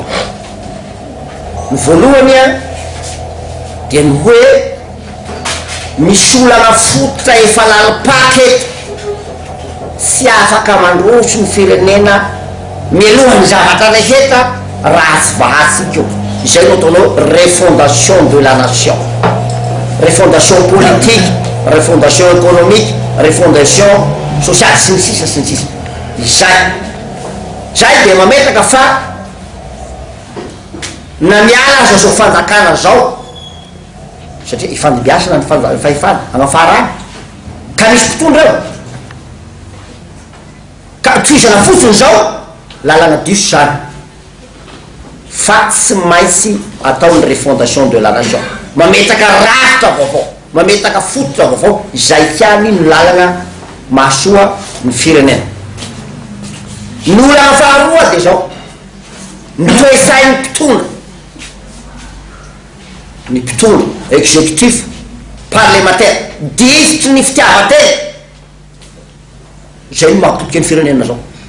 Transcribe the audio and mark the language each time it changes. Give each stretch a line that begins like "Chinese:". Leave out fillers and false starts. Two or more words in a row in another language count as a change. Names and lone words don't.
Malagasy: Ny voalohany dia ny hoe misy olana fototra efa lalipaka eto sy afaka mandroso ny firenena mialohany zavatra rehetra raha tsy vahatsika io. Izay no ataonao
French: refondation de la nation, refondation politique, refondation économique, refondation sociale
Malagasy: sy ny sisa sy ny sisa. Zay dia mametraka fa na miala aza zao fanjakana zao satria ifandibiasana ny fahefana amafara ka misy mpitondra eo ka toizana fotsiny zao lalana diso zany fa tsy maintsy atao ny
French: refondation de la nation
Malagasy: mametraka rafitra vaovao mametraka fototra vaovao izay tiany ny lalana mahasoa ny firenena. Ny olana faharoa dia zao ny toesain'ny mpitondra ny mpitondra
French: exécutif parlementaire
Malagasy: disitry ny fitiavan-tena zay no mahapotika ny firenena zao